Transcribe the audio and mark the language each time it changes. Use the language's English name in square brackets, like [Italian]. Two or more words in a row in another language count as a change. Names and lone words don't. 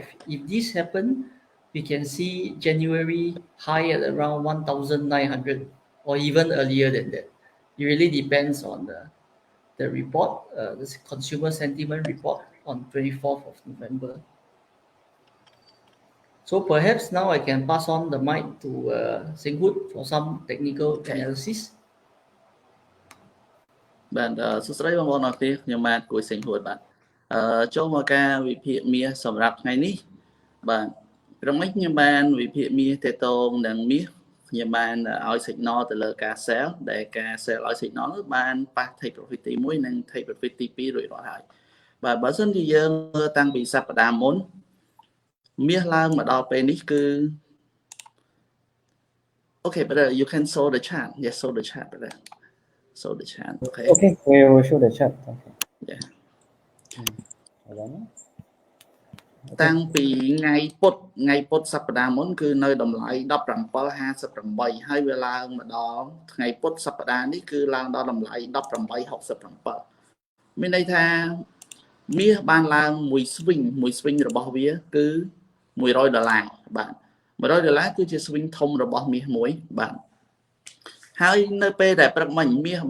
[English] If this happens, we can see January high at around 1900 or even earlier than that. It really depends on the report, the consumer sentiment report on 24th of November. So perhaps now I can pass on the mic to Singhut for some technical analysis. [Khmer] បាទសួស្តីបងប្អូនអរគ្នាខ្ញុំបាទគួយសេងហួតបាទចូលមកការវិភាគមាសសម្រាប់ថ្ងៃនេះបាទក្រុមនេះខ្ញុំបានវិភាគមាសតេតងនឹងមាសខ្ញុំបានឲ្យ signal ទៅលើការ sell ដែលការ sell ឲ្យ signal នោះបានប៉ះ [English] take profit [Khmer] ទី1និង [English] take profit [Khmer] ទី2រួចរាល់ហើយបាទបើសិនជាយើងមើលតាំងពីសប្តាហ៍មុនមាសឡើងមកដល់ពេលនេះគឺ [English] Okay, but you can show the chart. Yes, show the chart, brother. Show the chart. Okay. Okay, we will show the chart. Okay. Yeah. Hold on. [Khmer] តាំងពីថ្ងៃពុធសប្តាហ៍មុនគឺនៅតម្លៃ17.58ហើយវាឡើងមកដល់ថ្ងៃពុធសប្តាហ៍នេះគឺឡើងដល់តម្លៃ18.67មានន័យថាមាសបាន ឡើងមួយ swing របស់វាគឺ$100បាទ$100គឺជា swing ធំរបស់មាសមួយបាទហើយនៅពេលដែលព្រឹកមិញមាស